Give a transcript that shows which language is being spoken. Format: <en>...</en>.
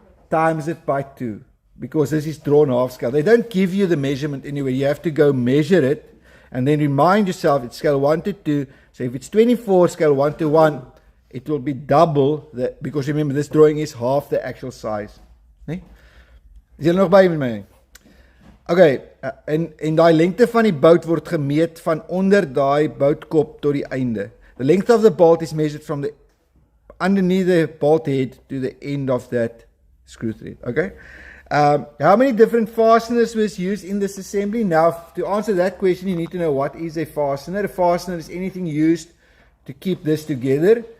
<en>Times it by 2. Because this is drawn half scale. They don't give you the measurement anyway. You have to go measure it and then remind yourself it's scale 1 to 2. So if it's 24 scale 1 to 1, it will be double that, because remember this drawing is half the actual size.</en> <af>Nee? Is julle nog by met my? Okay, en die lengte van die bout word gemeet van onder die boutkop tot die einde.</af> <en>The length of the bolt is measured from the underneath the bolt head to the end of that screw thread. Okay? How many different fasteners was used in this assembly? Now, to answer that question, you need to know what is a fastener. A fastener is anything used to keep this together.</en>